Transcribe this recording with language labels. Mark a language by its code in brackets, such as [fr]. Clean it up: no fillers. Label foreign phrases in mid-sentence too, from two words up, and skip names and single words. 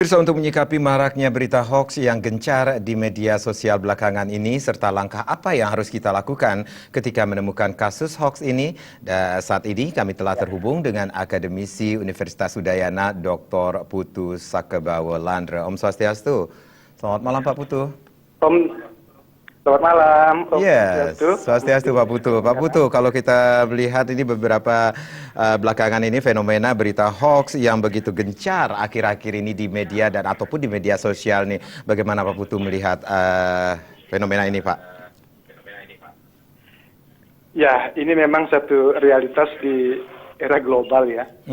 [id] Pemirsa, untuk menyikapi maraknya berita hoaks yang gencar di media sosial belakangan ini, serta langkah apa yang harus kita lakukan ketika menemukan kasus hoaks ini, saat ini kami telah terhubung dengan akademisi Universitas Udayana, Dr. Putu Sakebawolandra. [ban] Om Swastiastu. [id] Selamat malam, Pak Putu. Selamat malam. Swastiastu Pak Putu. Pak Putu, kalau kita melihat ini beberapa belakangan ini fenomena berita hoax yang begitu gencar akhir-akhir ini di media dan ataupun di media sosial nih. Bagaimana Pak Putu melihat fenomena ini, Pak? Ya, ini memang satu realitas di era global ya.